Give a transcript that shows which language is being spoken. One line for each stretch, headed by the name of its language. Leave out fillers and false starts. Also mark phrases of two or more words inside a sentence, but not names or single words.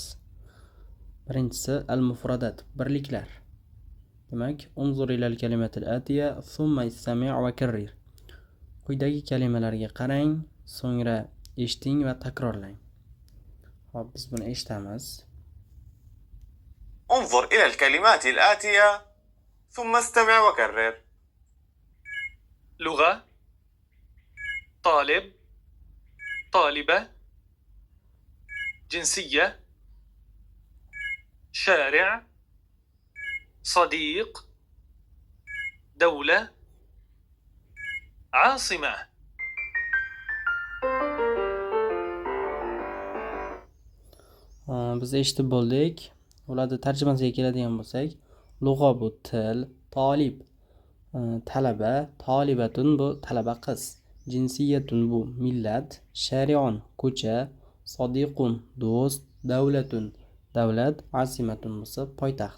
Uzbek: Birinchisi al-mufradat, birliklar.
Arabic: Demak, انظر إلى الكلمات الآتية ثم استمع وكرر.
Uzbek: Quyidagi kalimalarga qarang, so'ngra eshiting va takrorlang. Hop, biz buni eshitamiz.
Arabic: انظر إلى الكلمات الآتية ثم استمع وكرر. لغة، طالب، طالبة، جنسية، شارع، صديق، دولة، عاصمة.
Uzbek: Biz eshitib bo'ldik. Ularni tarjimasiga keladigan bo'lsak, lug'a bu til, talib talaba, tolibatun bu talaba qiz, jinsiyatun bu millat, shari'un ko'cha, sodiqun do'st, davlatun davlat, asimatun bo'lsa poytaxt.